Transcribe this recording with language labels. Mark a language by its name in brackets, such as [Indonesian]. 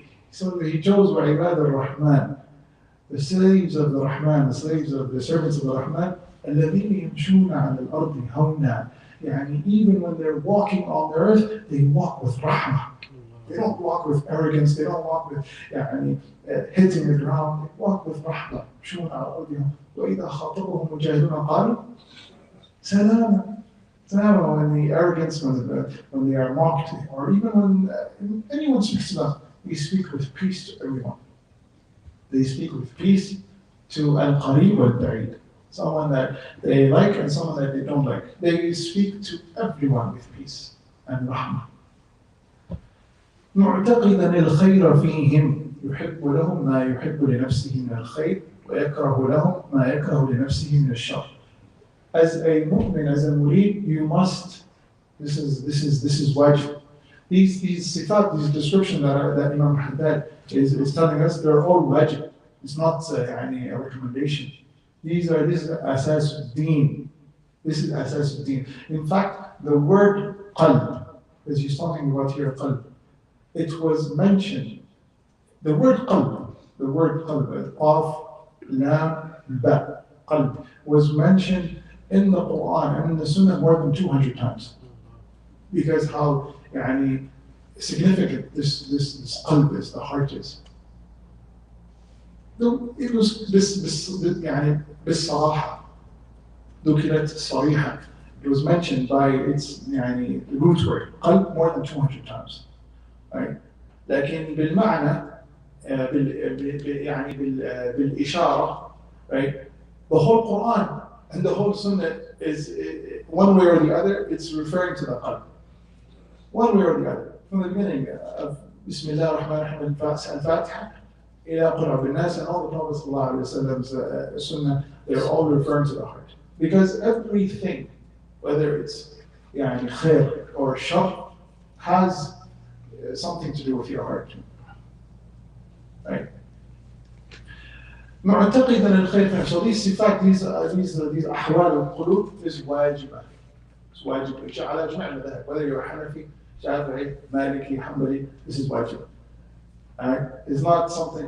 [English] So he chose [Arabic] وعباد الرحمن, [English] the slaves of the Rahman, the slaves of the servants of the Rahman. [Arabic] الذين يمشون على الأرض هونا. [English] Even when they're walking on the earth, they walk with rahmah. They don't walk with arrogance. They don't walk with hitting the ground. They walk with rahmah. [Arabic] يمشون على الأرض. وإذا خاطبهم الجاهلون قالوا سلاما. [English] Salama, when the arrogance, when they are mocked, or even when anyone speaks to them, we speak with peace to everyone. They speak with peace to al-Qarib wal-Ba'id. Someone that they like and someone that they don't like. They speak to everyone with peace and rahmah. [Arabic] معتقدا الخير فيهم يحب لهم ما يحب لنفسه من الخير ويكره لهم ما يكره لنفسه من الشر. [English] As a mu'min, as a murid, you must. This is wajib. These sifat, these descriptions that Imam Haddad is telling us, they're all wajib. It's not a recommendation. This is asas deen. This is asas deen. In fact, the word qalb, as he's talking about here, qalb, it was mentioned. The word qalb, qaf, lam, ba, qalb, was mentioned in the Quran and in the Sunnah more than 200 times. Because how significant this qalb is, the heart is. It was this بالصراحة [Arabic] ذكرت صريحا. [English] It was mentioned by its يعني root word قلب more than 200 times. Right? [Arabic] لكن بالمعنى يعني بالإشارة, right? [English] The whole Quran and the whole Sunnah is one way or the other, it's referring to the qalb. One way or the other. From the beginning of Bismillah ar-Rahman ar-Rahim al-Fatiha ila Qul A'udhu bin-Nas and all the Prophet sallallahu alaihi wasallam's Sunnah, they're all referring to the heart. Because everything, whether it's يعني khair or shar, has something to do with your heart. [Arabic] Right? معتقدا الخير في نفسه. These صفات, these أحوال القلوب is واجبة. [English] It's [Arabic] واجب على جميع المذاهب. [English] Whether you're Hanafi, Shafi'i, Maliki, Hanbali, this is واجب. Right? It's not something.